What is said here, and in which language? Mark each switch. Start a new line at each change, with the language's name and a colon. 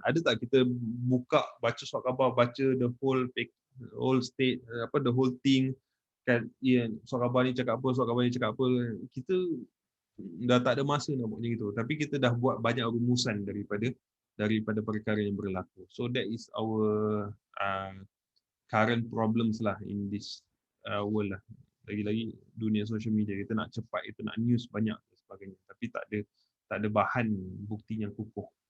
Malay: Ada tak kita buka, baca surat khabar, baca
English: the whole state, the whole thing
Malay: kan, surat khabar ni cakap apa, surat khabar ni cakap apa. Kita dah tak ada masa nak buat macam itu. Tapi kita dah buat banyak rumusan daripada perkara yang berlaku.
English: So that is our current problems lah in this world lah.
Malay: Lagi-lagi dunia social media, kita nak cepat, kita nak news banyak dan sebagainya. Tapi tak ada bahan bukti yang kukuh.